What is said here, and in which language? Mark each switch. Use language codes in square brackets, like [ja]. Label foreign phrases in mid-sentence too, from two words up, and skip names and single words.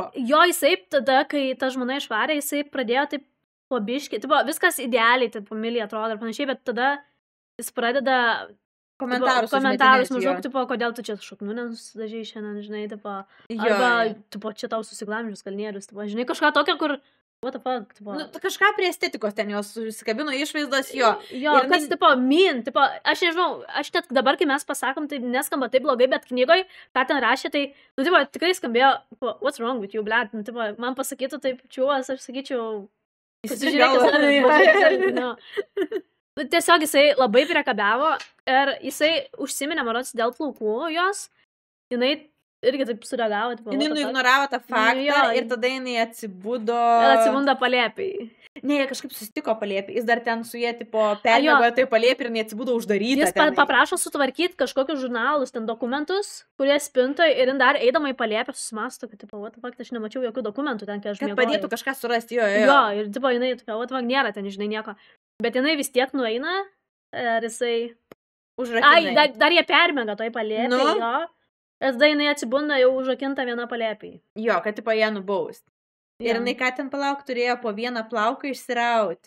[lt] Jo, jisai tada, kai ta žmona išvarė, jisai pradėjo taip po biškį, tipo, viskas idealiai, taip, familija atrodo ir panašiai, bet tada jis pradeda komentarus maždaug, tipo, kodėl tu čia šaknų nenusidažai šiandien, žinai, tipo, arba, tipo, čia tau susiglamžius kalnierius, tipo, žinai, kažką tokio, kur, [en] what the fuck, [lt] tipo. Kažką prie estetikos ten jos susikabino išvaizdos, jo. Jo, kas, tipo, tipo, aš nežinau, aš net dabar, kai mes pasakom, tai neskamba taip blogai, bet knygoj, ką ten rašė, tai, tipo, tikrai skambėjo, tipo, [en] what's wrong with you, [lt] blet, tipo, man pasakytų taip, čiūvas, aš sakyčiau, tiesiog jisai labai priekabiavo ir jisai užsiminė, marods, dėl plaukų jos, jinai irgi taip sureagavo. Jinai nuignoravo tą faktą ir tada jinai atsibudo. Ir atsibunda palėpiai. Ne, jie kažkaip susitiko palėpį, jis dar ten su jie, tipo, permiegojo tai palėpį ir neatsibudo uždaryta. Jis paprašo sutvarkyti kažkokius žurnalus, ten dokumentus, kurie spintoje ir dar eidama į palėpę susimasto, kad, tipo, [en] what the fuck, [lt] aš nemačiau jokių dokumentų ten, kai aš miegojau. Kad padėtų kažką surasti, jo. Jo, ir, tipo, jinai, [en] what the fuck, [lt] nėra ten, žinai, nieko. Bet jinai vis tiek nueina ir jisai... Užrakinai. Dar jie permiega toj palėpį, jo. Ir tada jinai atsibunda jau užrakinta viena palėpį. Jo, kad, tipo, ją nubaust. Ir jinai ką ten palauk turėjo po vieną plauką išsirauti.